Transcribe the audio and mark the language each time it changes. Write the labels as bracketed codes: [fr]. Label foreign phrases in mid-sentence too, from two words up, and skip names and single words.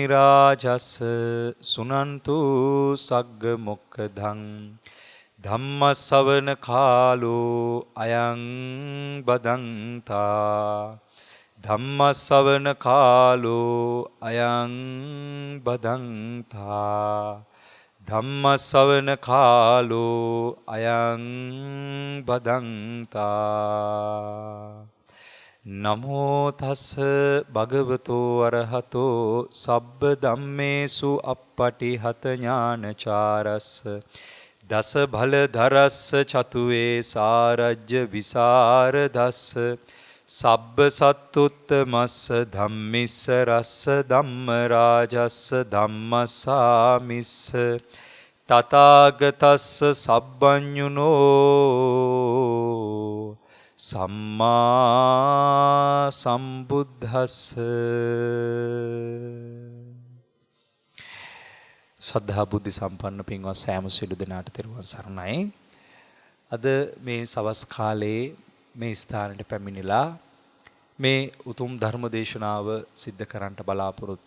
[pi] රාජස් සුනන්තු සග්ග මොක්ඛදං ධම්ම ශ්‍රවණ කාලෝ අයං බදන්තා ධම්ම ශ්‍රවණ කාලෝ අයං බදන්තා ධම්ම ශ්‍රවණ කාලෝ අයං බදන්තා නමෝ තස් භගවතෝ අරහතෝ සබ්බ ධම්මේසු අප්පටිහත ඥානචාරස්ස දස භල ධරස්ස චතුවේ සාරජ්‍ය විසරදස්ස සබ්බ සත්තුත්තමස්ස ධම්මිස්ස රස්ස ධම්ම රාජස්ස ධම්මසාමිස්ස තථාගතස්ස සබ්බඤුනෝ සම්මා සම්බුද්දස්ස [si] ශ්‍රද්ධා බුද්ධ සම්පන්න පින්වත් සෑම සියලු දෙනාට තෙරුවන් සරණයි. අද මේ සවස් කාලයේ මේ ස්ථානයට පැමිණිලා මේ උතුම් ධර්ම දේශනාව සිද්ධ කරන්නට බලාපොරොත්තු